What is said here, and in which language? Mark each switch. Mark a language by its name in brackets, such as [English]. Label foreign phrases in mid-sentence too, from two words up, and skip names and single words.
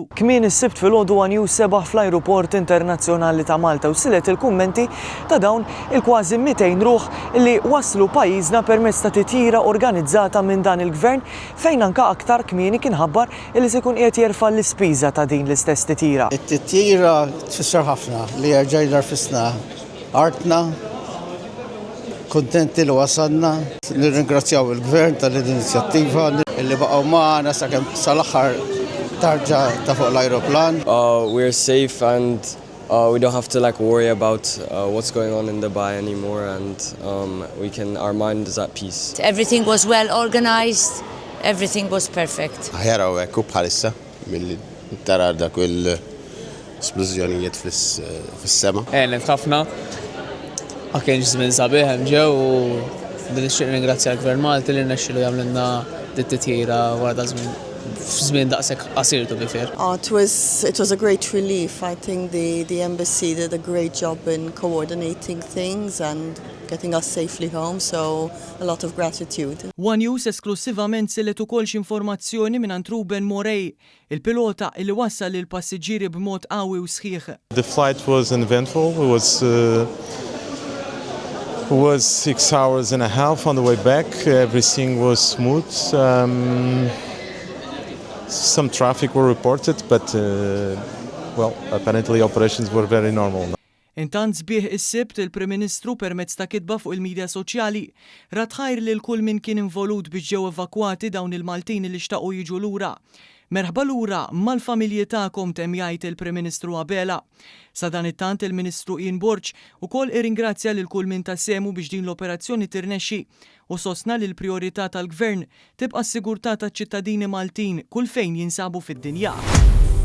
[Maltese] Kmien is-Sibt filgħodu News 7 fl-Ajruport Internazzjonali ta' Malta u silet il-kummenti ta' dawn il-kważi 200 ruħ li waslu pajjiżna permezz ta' titjira organizzata minn dan il-Gvern fejn anke aktar kmieni kien ħabbar li se jkun qiegħed jerfa' l-ispiża ta' din l-istess titjira. It-titjira tfisser ħafna li jerġgħu rfisna artna, kuntenti li wasalna, nirringrazzjaw il-Gvern tal-inizjattiva li baqgħu magħna sakemm sal-aħħar tarġa' ta' fuq l-ajruplan. [English] We're safe and we don't have to worry about what's going on in Dubai anymore, and our mind is at peace. Everything was well organized. Everything was perfect. [Maltese] Aħjar hawnhekk u bħalissa milli tara dak l-esplużjonijiet fis-sema. Għenet ħafna, ma kienx żmien sabiħ hemm ġew u nixtieq ringrazzja l-Gvern Malti li rnexxielu jagħmlilna dit-titjira wara f'żmien daqshekk qasir [English] to be fair. It was a great relief. I think the embassy did a great job in coordinating things and getting us safely home, so a lot of gratitude. [Maltese] One News esklusivament sillet ukoll x'informazzjoni minn Ruben Morey, il-pilota li wassal lil passiġġieri b'mod qawwi u sħiħ. [English] The flight was uneventful. It was 6 hours and a half on the way back. Everything was smooth. Some traffic were reported, but apparently operations were very normal. [Maltese] Intant sbieħ is-Sibt il-Prim Ministru permezz ta' kitba fuq il-medja soċjali ratħajr lil kull min kien involut biex ġew evakwati dawn il-Maltin li xtaqgħu jiġu lura. Merħba lura mal-familji tagħkom temm jgħid il-Prim Ministru Abela. Sa dan it-tant il-Ministru Ian Burge ukoll irringrazzja lil kull min tasemu biex din l-operazzjoni tirnexxi u sostna li l-prijorità tal-Gvern tibqa' s-sigurtà taċ-ċittadini Maltin kull fejn jinsabu fid-dinja.